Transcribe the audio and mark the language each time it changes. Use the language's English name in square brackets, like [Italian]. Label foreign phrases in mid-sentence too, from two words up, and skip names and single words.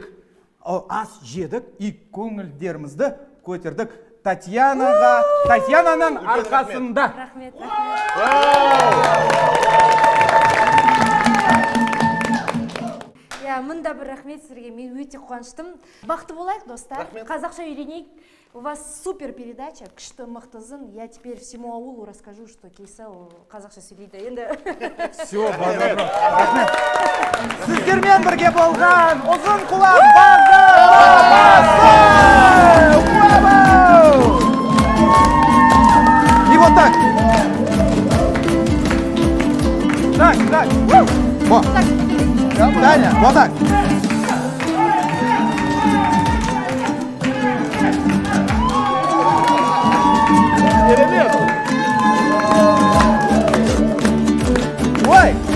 [Kazakh] ас жедік и көңілдерімізді көтердік. Татьянаның арқасында. Рахмет. Мында бір рахмет сіздерге, мен өте қуаныштым. Бақытты болайық, достар. Қазақша үйренейік. [Russian] У вас супер передача, [Kazakh] күшті мықтызын. [Russian] Я теперь всему аулу расскажу, что Кейсел [Kazakh] қазақша сөйлейді. Енді Все, рахмет. Сіздермен бірге болған ұзын құлақ [Russian] И вот так. Так. Вот. Таня, вот так. Ой.